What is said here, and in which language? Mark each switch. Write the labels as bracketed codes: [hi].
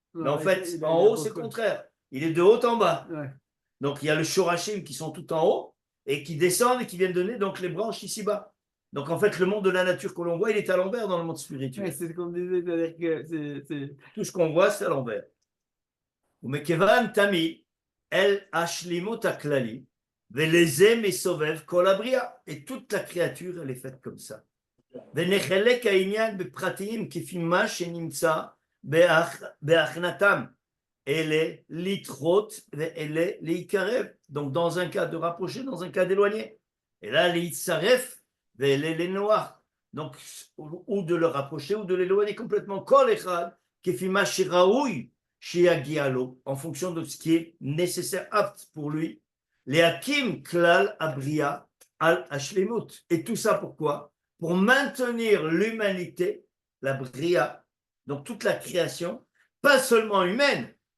[fr] Mais en fait, en haut, c'est le contraire. Il est de haut en bas. Ouais. Donc, il y a le Shorashim qui sont tout en haut et qui descendent et qui viennent donner donc les branches ici-bas. Donc, en fait, le monde de la nature que l'on voit, il est à l'envers dans le monde spirituel. Ouais, c'est ce qu'on disait, c'est-à-dire que tout ce qu'on voit, c'est à l'envers. [he] ומכיוון תמיד אל השלימות הכללי ולזה מסובב כל הבריאה. [fr] Et toute la créature, elle est faite comme ça. [he] ונחלק העניין בפרטיים כפי מה שנמצא בהכנתם. אלה לדחות ואלה להיקרב. [fr] Donc dans un cas de rapprocher, dans un cas d'éloigner. [he] Et là, להצטרף ואלה לנוח. [fr] Donc ou de le rapprocher ou de l'éloigner complètement. כל אחד כפי מה שראוי en fonction de ce qui est nécessaire, apte pour lui, les hakim klal abria al hashlemut. Et tout ça pourquoi? Pour maintenir l'humanité, la bria, donc toute la création, pas seulement humaine.